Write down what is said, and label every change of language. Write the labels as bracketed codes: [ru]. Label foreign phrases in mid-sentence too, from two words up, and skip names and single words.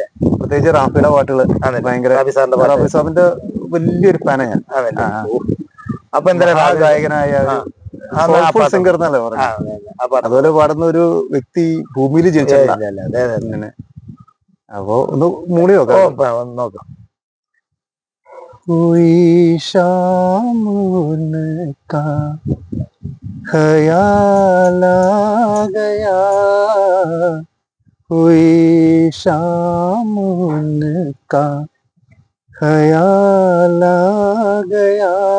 [ml] പ്രത്യേകിച്ച് റാഫിയുടെ പാട്ടുകൾ ഭയങ്കര. റാഫി സാറിന്റെ വലിയൊരു ഫാനാണ് ഞാൻ. അപ്പൊ എന്തായാലും ഗായകനായ [en] soulful singer [ml] എന്നല്ലേ പറഞ്ഞു. അതുപോലെ പാടുന്ന ഒരു വ്യക്തി ഭൂമിയിൽ ജനിച്ചിട്ടില്ല. അപ്പോ ഒന്ന് മൂളി നോക്കാം. [hi] कोई शाम उनका ख्याल आ गया, कोई शाम उनका ख्याल आ गया,